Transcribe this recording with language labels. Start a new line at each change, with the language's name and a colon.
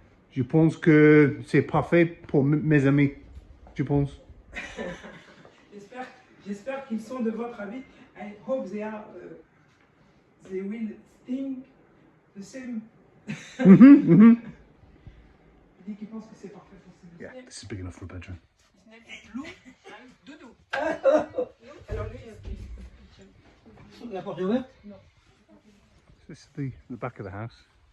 French: Je pense que c'est parfait pour mes amis. Je pense. J'espère qu'ils sont de votre avis.
English: I hope they are. They will think the same.
French: Il dit qu'il pense que c'est parfait pour ses
English: Yeah, this is big enough for a bedroom.
French: Loup, dodo. Alors lui, La porte est ouverte?
English: This is the back of the house.